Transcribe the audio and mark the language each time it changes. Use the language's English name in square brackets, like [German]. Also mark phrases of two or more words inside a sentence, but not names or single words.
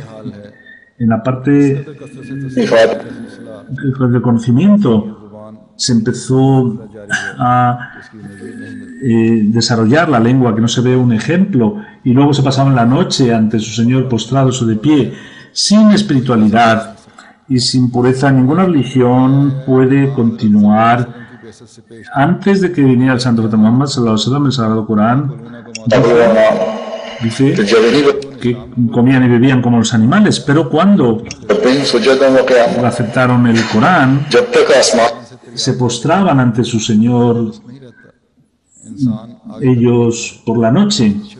[Spanish] del conocimiento se empezó a desarrollar la lengua, que no se ve un ejemplo, y luego se pasaban la noche ante su Señor postrados o de pie, sin espiritualidad y sin pureza, ninguna religión puede continuar. Antes de que viniera el Santo Profeta Muhammad [Arabic] صلى الله عليه وسلم, [Spanish] el Sagrado Corán dice que comían y bebían como los animales, pero cuando aceptaron el Corán, se postraban ante su Señor ellos por la noche.